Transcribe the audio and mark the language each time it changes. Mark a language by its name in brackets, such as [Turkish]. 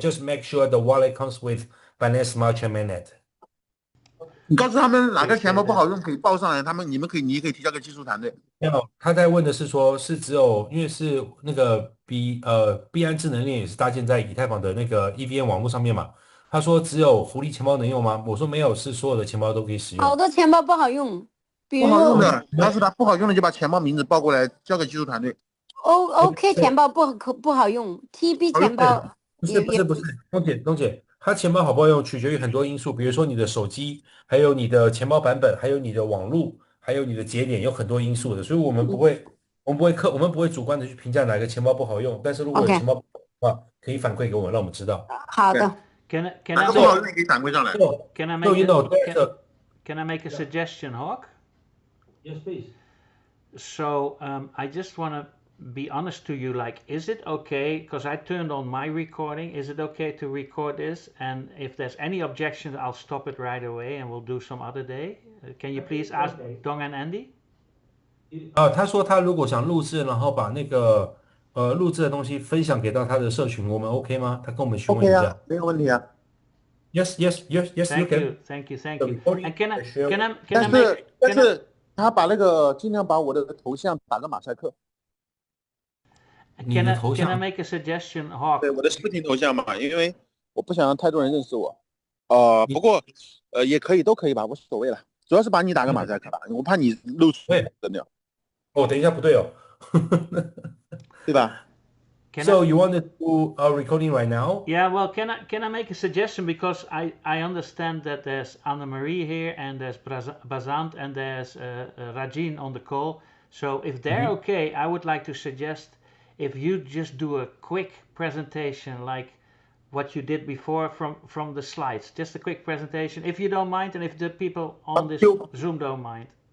[English] Just make sure the wallet comes with Binance Smart Chain mainnet. [Chinese] 你告诉他们哪个钱包不好用，可以报上来，你可以提交给技术团队。没有，他在问的是说，是只有因为是那个币安智能链也是搭建在以太坊的那个 EVM 网络上面嘛。他说只有狐狸钱包能用吗？我说没有，是所有的钱包都可以使用。好多钱包不好用，比如不好用的，告诉他不好用的就把钱包名字报过来，交给技术团队。 OK 钱包不好用 ，TB 钱包不是，东姐，它钱包好不好用取决于很多因素，比如说你的手机，还有你的钱包版本，还有你的网络，还有你的节点，有很多因素的，所以我们不会主观的去评价哪个钱包不好用，但是如果有钱包不好用的话，可以反馈给我们，让我们知道。好的。 [English] Can I [Chinese] 不好用可以反馈上来。 [English] Can I make a suggestion, Hawk? Yes, please. So I just want to be honest to you, like, is it okay, because I turned on my recording, is it okay to record this? And if there's any objections, I'll stop it right away and we'll do some other day. Can you please ask Dong and Andy? [Chinese] 他说他如果想录制，然后把那个录制的东西分享给到他的社群，我们 OK 吗？他跟我们询问一下。 OK 啊，没有问题啊。 [English] Yes, you can. Thank you. And can I [Chinese] 但是他把那个尽量把我的头像打个马赛克。 [English] Can I make a suggestion, Hawk? [Chinese] 对，我的视频头像嘛，因为我不想让太多人认识我。不过也可以，都可以吧，无所谓了。主要是把你打个马赛克吧，我怕你露出真的。哦，等一下不对哦，对吧？ [English] So you want to do a recording right now? Yeah, well, can I make a suggestion, because I understand that there's Anna Marie here and there's Bazant and there's Rajin on the call. So if they're okay, I would like to suggest if you just do a quick presentation like what you did before from the slides, just a quick presentation, if you don't mind, and if the people on this Zoom don't mind.